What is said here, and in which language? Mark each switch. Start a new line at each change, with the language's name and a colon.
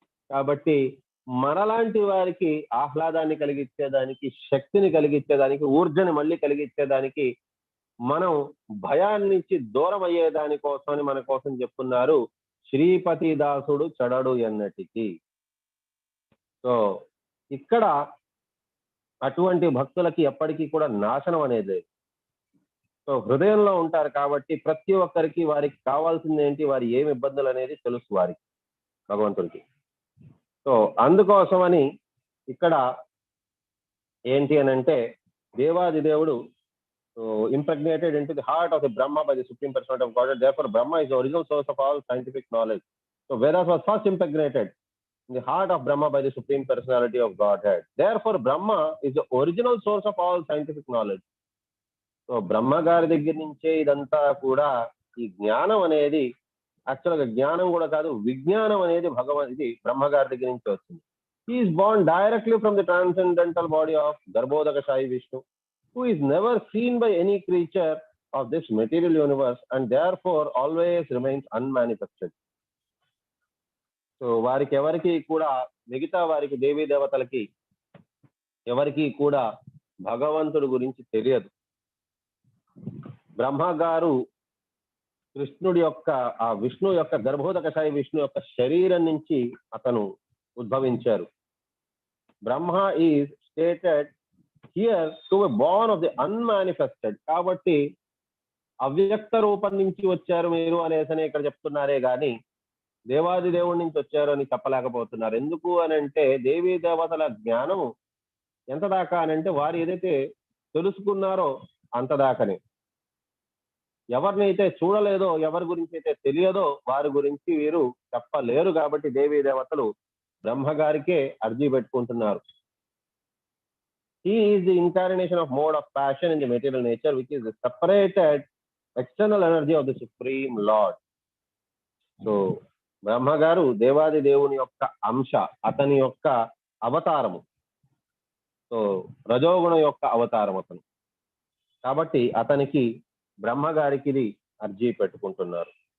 Telugu: కాబట్టి మనలాంటి వారికి ఆహ్లాదాన్ని కలిగించేదానికి, శక్తిని కలిగించేదానికి, ఊర్జని మళ్ళీ కలిగించేదానికి, మనం భయాన్నించి దూరం అయ్యేదాని కోసమని మన కోసం చెప్తున్నారు, శ్రీపతి దాసుడు చడడు ఎన్నటికి. సో ఇక్కడ అటువంటి భక్తులకి ఎప్పటికీ కూడా నాశనం అనేది. సో హృదయంలో ఉంటారు కాబట్టి ప్రతి ఒక్కరికి వారికి కావాల్సింది ఏంటి, వారి ఏమి ఇబ్బందులు అనేది తెలుసు వారికి, భగవంతుడికి. సో అందుకోసమని ఇక్కడ ఏంటి అని అంటే, దేవాది దేవుడు
English: impregnated into the heart of the Brahma by the Supreme Personality of Godhead. Therefore, Brahma is the original source of all scientific knowledge. So Vedas was first impregnated in the heart of Brahma by the Supreme Personality of Godhead. Therefore, Brahma is the original source of all scientific knowledge.
Telugu: So Brahma గారి దగ్గర నుంచే ఇదంతా కూడా, ఈ జ్ఞానం అనేది, యాక్చువల్గా జ్ఞానం కూడా కాదు, విజ్ఞానం అనేది ఇది బ్రహ్మ గారి దగ్గర నుంచి వచ్చింది.
English: He is born directly from the transcendental body of Garbhodakashayi Vishnu, who is never seen by any creature of this material universe and therefore always remains unmanifested.
Telugu: So వారికి ఎవరికి కూడా, మిగతా వారికి దేవీ దేవతలకి ఎవరికి కూడా భగవంతుడి గురించి తెలియదు. బ్రహ్మ గారు కృష్ణుడి యొక్క, ఆ విష్ణు యొక్క, గర్భోదకశాయి విష్ణు యొక్క శరీరం నుంచి అతను ఉద్భవించారు.
English: Brahma is stated here to be born of the unmanifested.
Telugu: కాబట్టి అవ్యక్త రూపం నుంచి వచ్చారు మీరు అనేసనే ఇక్కడ చెప్తున్నారే గాని దేవాది దేవుడి నుంచి వచ్చారు అని చెప్పలేకపోతున్నారు. ఎందుకు అని అంటే, దేవీ దేవతల జ్ఞానం ఎంత దాకా అని అంటే, వారు ఏదైతే తెలుసుకున్నారో అంత దాకానే. ఎవరినైతే చూడలేదో, ఎవరి గురించి అయితే తెలియదో వారి గురించి వీరు చెప్పలేరు. కాబట్టి దేవీ దేవతలు బ్రహ్మ గారికే అర్జీ పెట్టుకుంటున్నారు.
English: He is the incarnation of mode of passion in the material nature, which is the separated external energy of the Supreme Lord.
Telugu: So బ్రహ్మ గారు దేవాది దేవుని యొక్క అంశ, అతని యొక్క అవతారము. సో రజోగుణం యొక్క అవతారం అతను. కాబట్టి అతనికి, బ్రహ్మ గారికి ఇది అర్జీ పెట్టుకుంటున్నారు.